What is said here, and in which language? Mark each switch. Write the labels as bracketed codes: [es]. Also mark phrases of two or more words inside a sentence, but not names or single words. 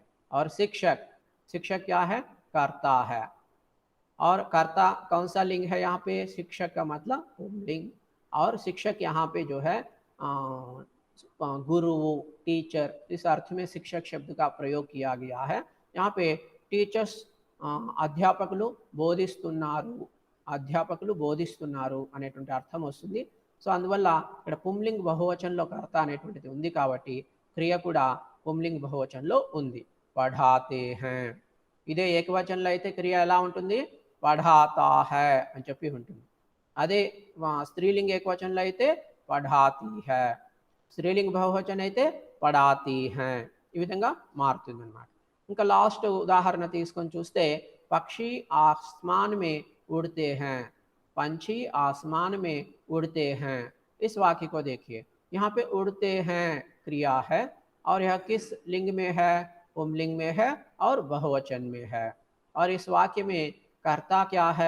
[hi] और शिक्षक, शिक्षक क्या है? कर्ता है। और कर्ता कौन सा लिंग है? यहाँ पे शिक्षक का मतलब पुंलिंग। और शिक्षक यहाँ पे जो है गुरु, टीचर, इस अर्थ में शिक्षक शब्द का प्रयोग किया गया है। यहाँ पे [te] టీచర్స్ అధ్యాపకులు బోధిస్తున్నారు, అధ్యాపకులు బోధిస్తున్నారు అనేటువంటి అర్థం వస్తుంది. సో అందువల్ల ఇక్కడ పుంలింగ్ బహువచనంలో కర్త అనేటువంటిది ఉంది కాబట్టి క్రియ కూడా పుంలింగ్ బహువచనంలో ఉంది. [hi] पढ़ाते है. [te] ఇదే ఏకవచనంలో అయితే క్రియ ఎలా ఉంటుంది? [hi] पढ़ाता है [te] అని చెప్పి ఉంటుంది. అదే స్త్రీలింగ్ ఏకవచనంలో అయితే [hi] पढ़ाती है, [te] స్త్రీలింగ్ బహువచనం అయితే [hi] पढ़ाती है. [te] ఈ విధంగా మారుతుంది అన్నమాట. ఇంకా [hi] लास्ट उदाहरण [te] తీసుకొని చూస్తే [hi] पक्षी आसमान में उड़ते हैं। पंछी आसमान में उड़ते हैं। इस वाक्य को देखिए, यहाँ पे उड़ते हैं क्रिया है और यह किस लिंग में है? पुंलिंग में है और बहुवचन में है। और इस वाक्य में कर्ता क्या है?